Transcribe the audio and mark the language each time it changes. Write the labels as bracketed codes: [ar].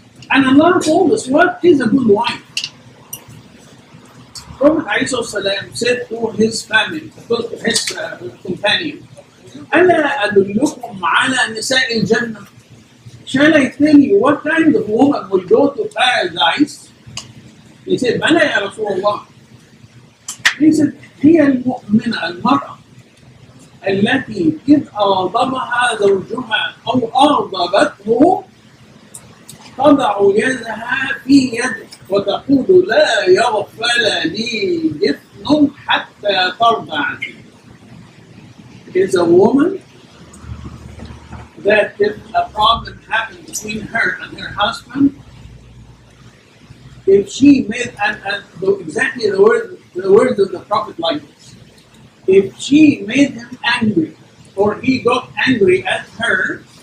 [en] And Allah told us what is a good wife. Prophet ﷺ said to his family, to his companion, [ar] أَلَا أَدُلُّكُمْ عَلَى نِسَاءِ الْجَنَّةِ. [en] Shall I tell you what kind of woman will go to paradise? He said, [ar] بَلَا يَا رَسُولَ اللَّهِ. [en] He said, [ar] هي المؤمنة المرأة التي إذ أغضبها زوجها أو أغضبته تضع يدها في يده وتقول لا يغفل لي جفن حتى ترضى عني. [en] Is a woman that if a problem happened between her and her husband, if she made exactly the words of the Prophet like this, if she made him angry or he got angry at her,